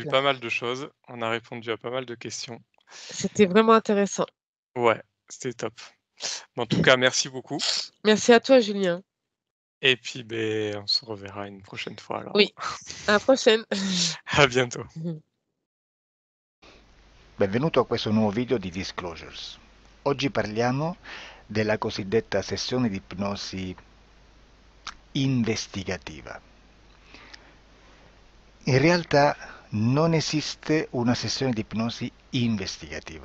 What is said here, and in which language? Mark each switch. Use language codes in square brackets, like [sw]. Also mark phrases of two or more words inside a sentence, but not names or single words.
[fr] là, pas mal de choses, on a répondu à pas mal de questions. c'était vraiment intéressant. Ouais, c'était top. En tout cas, merci beaucoup Merci à toi, Julien. et puis, ben, on se reverra une prochaine fois alors. Oui, à la prochaine. À bientôt. [it] Benvenuto a questo nuovo video di Disclosures. Oggi parliamo della cosiddetta sessione di ipnosi investigativa. In realtà non esiste una sessione di ipnosi investigativa.